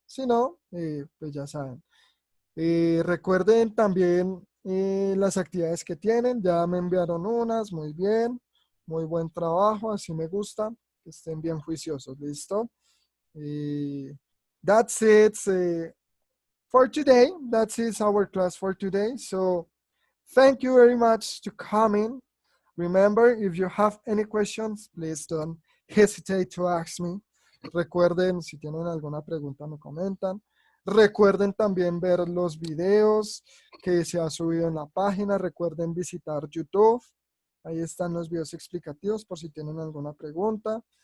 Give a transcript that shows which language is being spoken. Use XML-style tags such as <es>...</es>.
<es>Si no, pues ya saben. Recuerden también las actividades que tienen. Ya me enviaron unas, muy bien. Muy buen trabajo, así me gusta. Que estén bien juiciosos, ¿listo?</es> <en>That's it for today. That's it, our class for today. So, thank you very much to coming. Remember, if you have any questions, please don't hesitate to ask me.</en> <es>Recuerden, si tienen alguna pregunta, me comentan. Recuerden también ver los videos que se ha subido en la página. Recuerden visitar YouTube. Ahí están los videos explicativos por si tienen alguna pregunta.</es>